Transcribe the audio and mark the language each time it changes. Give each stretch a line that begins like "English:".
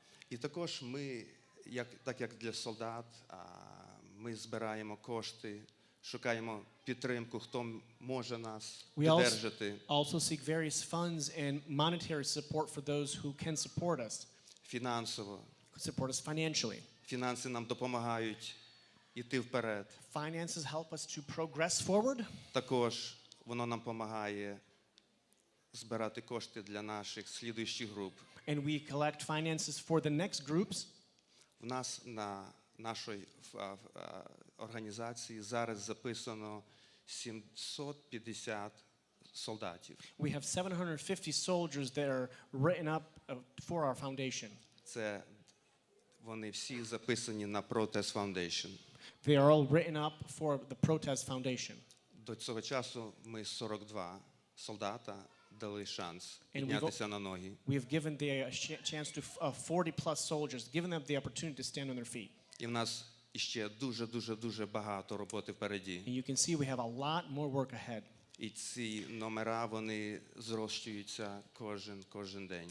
Ukrainian: І також ми, так як для солдат, ми збираємо кошти, шукаємо підтримку, хто може нас підтримати.
English: Also seek various funds and monetary support for those who can support us,
Ukrainian: Фінансово.
English: support us financially.
Ukrainian: Фінанси нам допомагають йти вперед.
English: Finances help us to progress forward.
Ukrainian: Також воно нам допомагає збирати кошти для наших слідуючих груп.
English: And we collect finances for the next groups.
Ukrainian: В нас на нашій організації зараз записано 750 солдатів.
English: We have 750 soldiers that are written up for our foundation.
Ukrainian: Це вони всі записані на Protest Foundation.
English: They are all written up for the Protest Foundation.
Ukrainian: До цього часу ми 42 солдата дали шанс
English: And
Ukrainian: піднятися на ноги.
English: We have given the chance to 40 plus soldiers, given them the opportunity to stand on their feet.
Ukrainian: І в нас іще дуже багато роботи впереді.
English: And you can see we have a lot more work ahead.
Ukrainian: І ці номера, вони зрощуються кожен день.